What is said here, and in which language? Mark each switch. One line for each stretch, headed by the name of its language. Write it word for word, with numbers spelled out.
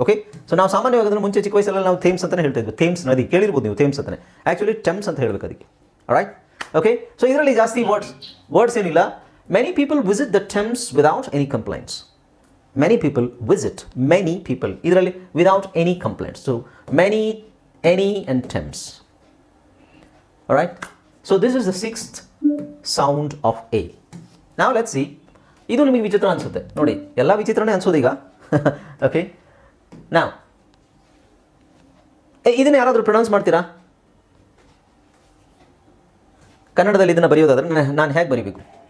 Kannada: Okay, so ನಾವು ಸಾಮಾನ್ಯವಾಗಿ ಅದನ್ನು ಮುಂಚೆ ಚಿಕ್ಕ ವಯಸ್ಸಲ್ಲಿ ನಾವು ಥೇಮ್ಸ್ ಅಂತಲೇ ಹೇಳ್ತಾ ಇದ್ವಿ, ಥೇಮ್ಸ್ ನದಿ ಕೇಳಿರ್ಬೋದು ನೀವು, ಥೇಮ್ಸ್ ಅಂತಲೇ. ಆ್ಯಕ್ಚುಲಿ ಥೆಮ್ಸ್ ಅಂತ ಹೇಳಬೇಕು ಅದಕ್ಕೆ. ರೈಟ್, ಓಕೆ, ಸೊ ಇದರಲ್ಲಿ ಜಾಸ್ತಿ ವರ್ಡ್ಸ್ ವರ್ಡ್ಸ್ ಏನಿಲ್ಲ.
English: Many people visit the Thames without any complaints. Many people visit, many people ಇದರಲ್ಲಿ without any complaints. So many, any and Thames. Alright, so this is the sixth sound of A. Now let's see,
Kannada: ಇದು ನಿಮಗೆ ವಿಚಿತ್ರ ಅನಿಸುತ್ತೆ ನೋಡಿ, ಎಲ್ಲ ವಿಚಿತ್ರನೇ ಅನಿಸೋದು ಈಗ. Okay, ನಾವು ಇದನ್ನ ಯಾರಾದರೂ ಪ್ರೊನೌನ್ಸ್ ಮಾಡ್ತೀರಾ? ಕನ್ನಡದಲ್ಲಿ ಇದನ್ನು ಬರೆಯೋದಾದ್ರೆ ನಾನು ಹೇಗೆ ಬರೀಬೇಕು?